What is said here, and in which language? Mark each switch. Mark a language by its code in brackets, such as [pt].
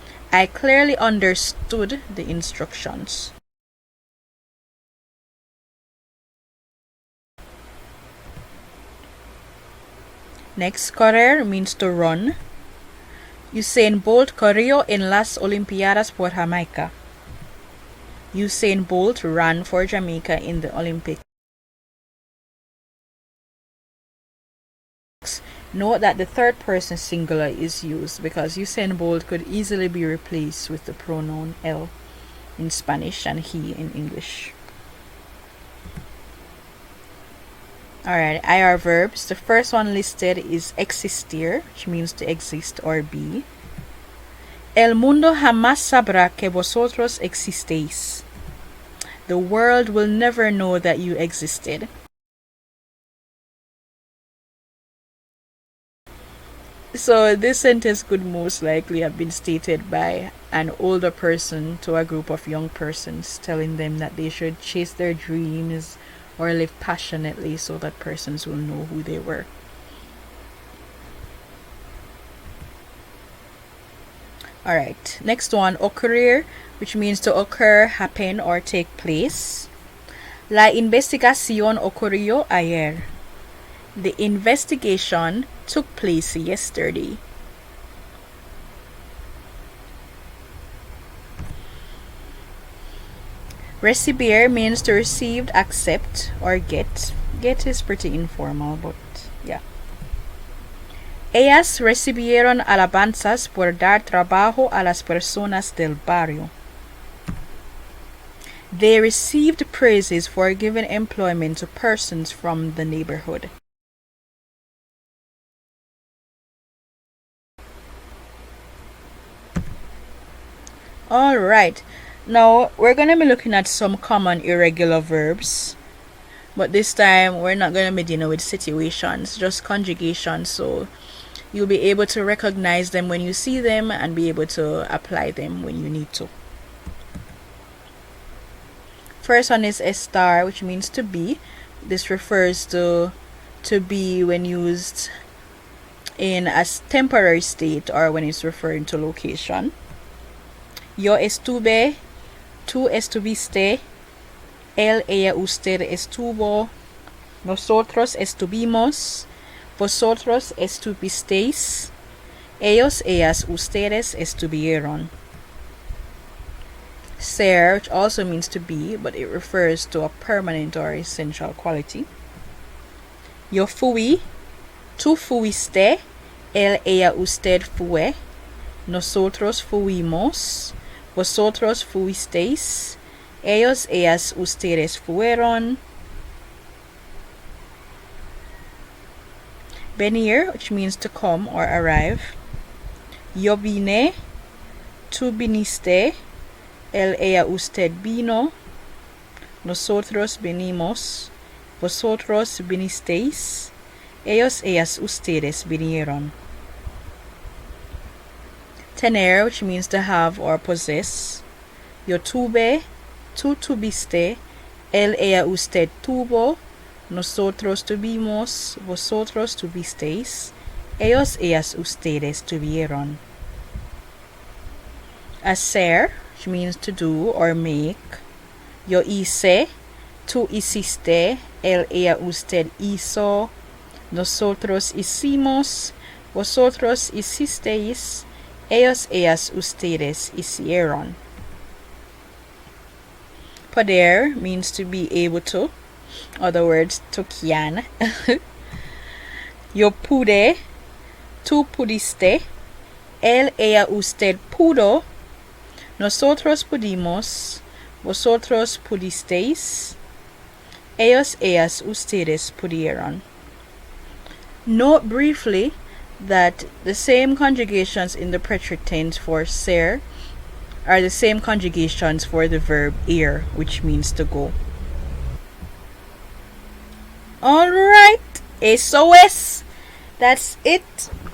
[en] I clearly understood the instructions. Next, correr means to run. [es] Usain Bolt corrió en las Olimpiadas por Jamaica. [en] Usain Bolt ran for Jamaica in the Olympics. Note that the third person singular is used because Usain Bolt could easily be replaced with the pronoun él in Spanish and he in English. Alright, IR verbs. The first one listed is existir, which means to exist or be. [es] El mundo jamás sabrá que vosotros existéis. [en] The world will never know that you existed. So this sentence could most likely have been stated by an older person to a group of young persons, telling them that they should chase their dreams or live passionately so that persons will know who they were. Alright, next one, ocurrir, which means to occur, happen, or take place. [es] La investigación ocurrió ayer. [en] The investigation took place yesterday. Recibir means to receive, accept, or get. Get is pretty informal, but yeah. [es] Ellas recibieron alabanzas por dar trabajo a las personas del barrio. [en] They received praises for giving employment to persons from the neighborhood. Alright, now we're going to be looking at some common irregular verbs, but this time we're not going to be dealing with situations, just conjugations, so you'll be able to recognize them when you see them and be able to apply them when you need to. First one is estar, which means to be. This refers to be when used in a temporary state or when it's referring to location. [es] Yo estuve, tú estuviste, él, ella, usted estuvo, nosotros estuvimos, vosotros estuvisteis, ellos, ellas, ustedes estuvieron. [en] Ser, which also means to be, but it refers to a permanent or essential quality. [es] Yo fui, tú fuiste, Él, ella, usted fue. Nosotros fuimos. Vosotros fuisteis. Ellos, ellas, ustedes fueron. [en] Venir, which means to come or arrive. [es] Yo vine. Tú viniste. Él, ella, usted vino. Nosotros venimos. Vosotros vinisteis. Ellos, ellas, ustedes vinieron. [en] Tener, which means to have or possess. [es] Yo tuve. Tú tuviste. Él, ella, usted tuvo. Nosotros tuvimos. Vosotros tuvisteis. Ellos, ellas, ustedes tuvieron. [en] Hacer, which means to do or make. [es] Yo hice. Tú hiciste. Él, ella, usted hizo. Nosotros hicimos. Vosotros hicisteis. Ellos, ellas, ustedes hicieron. [en] Poder means to be able to. Other words, to can. [es] Yo pude. Tú pudiste. Él, ella, usted pudo. Nosotros pudimos. Vosotros pudisteis. Ellos, ellas, ustedes pudieron. [en] Note briefly that the same conjugations in the preterite tense for ser are the same conjugations for the verb ir, which means to go. Alright, SOS. That's it.